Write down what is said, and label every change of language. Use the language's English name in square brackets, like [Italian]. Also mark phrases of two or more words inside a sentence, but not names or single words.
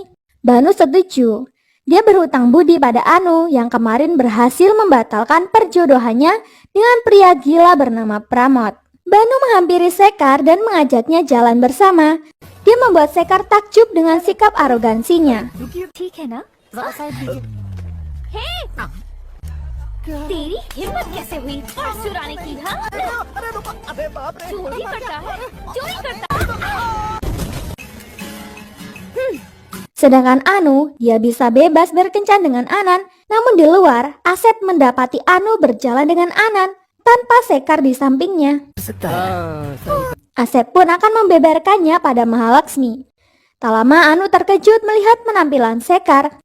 [Indonesian] Banu setuju. Dia berhutang budi pada Anu yang kemarin berhasil membatalkan perjodohannya dengan pria gila bernama Pramod. Banu menghampiri Sekar dan mengajaknya jalan bersama. Dia membuat Sekar takjub dengan sikap arogansinya. [Hindi] तेरी हिम्मत कैसे हुई पर्स चुराने की? हाँ, चोरी करता है, चोरी करता है। [Indonesian] Sedangkan Anu, dia bisa bebas berkencan dengan Anan. Namun di luar, Asep mendapati Anu berjalan dengan Anan tanpa Sekar di sampingnya. Asep pun akan membeberkannya pada Mahalaksmi. Tak lama Anu terkejut melihat penampilan Sekar.